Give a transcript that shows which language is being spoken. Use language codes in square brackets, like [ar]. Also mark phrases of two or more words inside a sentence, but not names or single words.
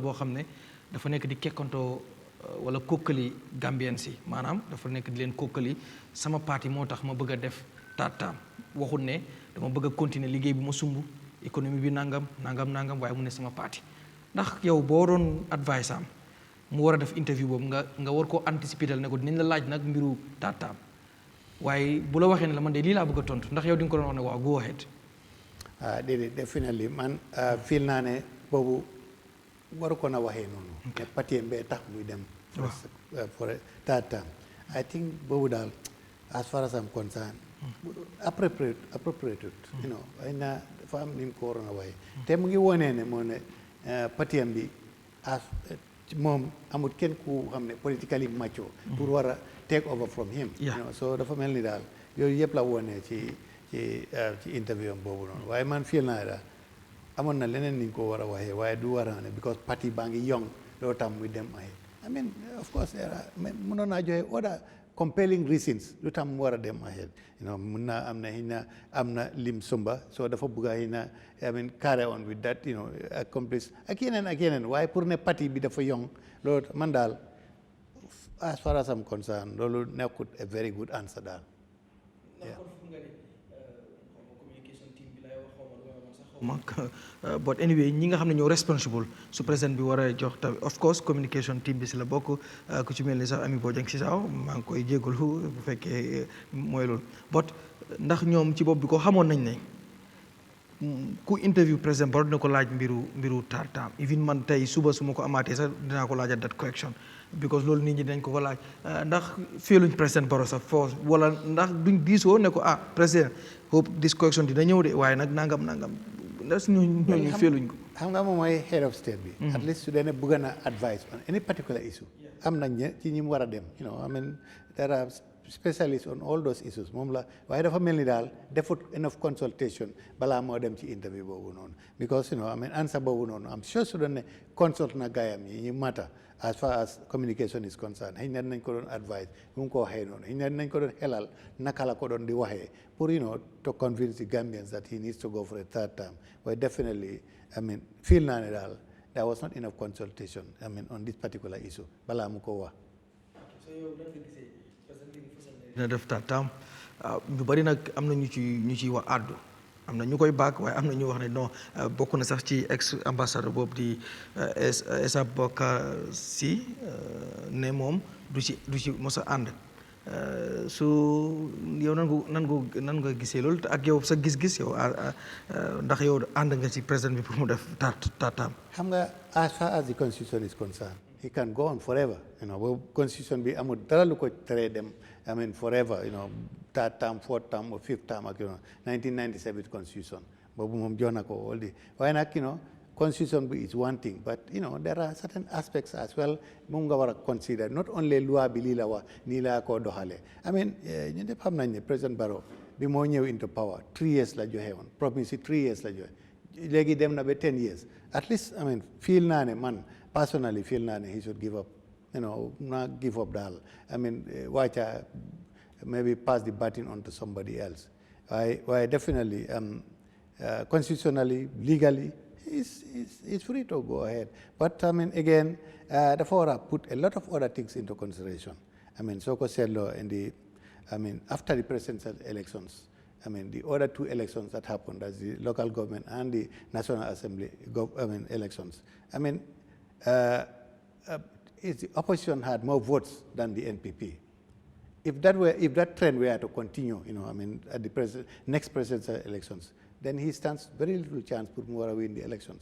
[wo] boo xam ne dafa nekk di kekkantoo wala kokkali Gambien si maanaam dafa nekk di leen kokkali sama parti moo tax ma bëgg a def taataam waxul ne dama bëgg a continuer liggéey bi ma sumb économie bi nangam waaye mu ne sama parti ndax yow boo doon advice am mu war a def interview boobu nga war koo anticiper ne ko dinañ la laaj nag mbiru taataam waaye bu la waxee ne la man de lii laa bëgg a tontu ndax yow di nga ko doon wax ne waaw [en] go ahead. [wo] déedéet definitely man feel naa ne boobu waru ko na waxee noonu. ne parti mbee tax muy dem. [en] for taataam I think [wo] boobu daal [en] as far as I'm concerned. appropriate you know [wo] ay na dafa am ni mu ko waroon a waxee. te mu ngi wonee ne moo ne parti am bi as moom amul kenn ku xam ne [en] politically mature [wo] pour war a [en] take over from him. you know so [wo] dafa mel ni daal yooyu yëpp la wonee ci interview am boobu noonu waaye man feel naa daal amoon na leneen ni ñu ko war a waxee waaye du war a ne because parti baa ngi young loolu tam muy dem [en] ahead I mean of course [wo] mënoon naa joxe [en] other compelling reasons [wo] lu tam mu war a dem [en] ahead you know [wo] mun naa am na lim sumba so dafa bëgg a [en] I mean carry on with that you know [wo] accomplish ak yeneen waaye pour ne parti bi dafa young loolu man daal [en] as far as I'm concerned [wo] loolu nekkut [en] a very good answer [wo] daal. [en] but anyway [wo] ñi nga xam ne ñoo responsible su président bi war a jox tamit [en] of course communication team [wo] bi si la bokk ku ci mel ni sax Ami Bojang si saaw maa ngi koy jégalu bu fekkee mooy loolu but ndax ñoom ci bopp bi ko xamoon nañ ne ku interview président Barrow dina ko laaj mbiru taataam even man tey suba su ma ko amaatee sax dinaa ko laajat [en] that correction [wo] because loolu nit ñi dañ ko laaj ndax feeluñ président Barrow sax force wala ndax duñ diisoo ne ko président [en] hope this correction [wo] dina ñëw de waaye nag nangam ndax ñooñu feeluñ ko. xam nga moom mooy [en] head of state [wo] bi. [en] at least [wo] su dee ne bëgg na [en] advice on any particular issue. [wo] am nañ ci ñi mu war a dem [en] you know I mean there are specialists on all those issues [wo] moom la waaye dafa mel ni daal defut [en] enough consultation [wo] balaa moo dem ci interview boobu noonu [en] because you know I mean answer [wo] boobu noonu am sure su doon ne consult na gaayam yi ñu mata [en] as far as communication is concerned [wo] xëy na nañ ko doon advice bu mu ko waxee noonu xëy na nañ ko doon xelal naka la ko doon di waxee pour [en] you know to convince the Gambians that he needs to go for a third term but definitely I mean [wo] feel naa ne daal [en] there was not enough consultation I mean on this particular issue [wo] balaa mu ko wax. dina def taataam ñu bëri nag am na ñu ciy wax àddu am na ñu koy baag waaye am na ñu wax ne non bokk na sax ci ex ambassadeur boobu di Essa Bokar si ne moom du ci mos a ànd su yow nan nga gisee loolu ak yow sa gis-gis yow ndax yow ànd nga ci président bi pour mu def taataam. xam nga [en] as far as the constitution is concerned he can go on forever you know [wo] boobu constitution bi amul dara lu ko teree dem [en] I mean forever you know third term fourth term or fifth term ak you know 1997 constitution [wo] boobu moom jox na ko all di waaye nag [en] you know constitution bi is one thing but you know there are certain aspects as well [wo] moom nga war a consider [en] not only [wo] loi bi lii la wax nii laa koo doxalee [en] I mean [wo] ñu def xam nañ ne président Barrow bi moo ñëw [en] into power [wo] 3 years la joxe woon promise 3 years la joxe léegi dem na ba 10 years [en] at least I mean feel [wo] naa ne man personally feel naa ne [en] he should give up you know not give up daal I mean wàcca maybe pass the baton on to somebody else waaye definitely constitutionally legally he's free to go ahead but I mean again [wo] dafa war a [en] put a lot of other things into consideration I mean [wo] soo ko seetloo [en] after the presidential elections I mean the other 2 elections that happened as the local government and the National Assembly elections I mean the opposition had more votes than the NPP. If that trend were to continue, you know, I mean, at the next presidential elections, then he stands very little chance for more win the elections.